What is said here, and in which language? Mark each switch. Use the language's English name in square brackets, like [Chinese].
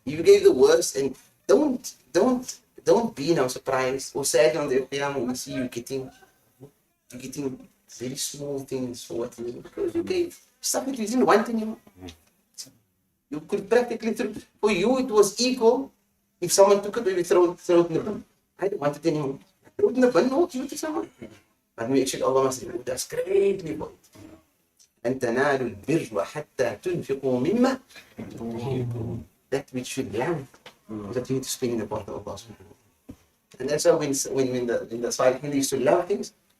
[English] If you gave the worst, and don't be now surprised or sad on the day of Qiyamah when you see you getting very small things for what you need, because you gave stuff that you didn't want anymore. You could practically throw. For you, it was equal. If someone took it, maybe throw it in the bin. I don't want it anymore. Throw it in the bin, no, give it to someone. But make sure Allah must reward us greatly for it. [Arabic] أن تنالوا البر حتى تنفقوا مما تحبون. [English] That which you love, that you need to spend in the path of Allah. And that's how when the Salihin used to love things.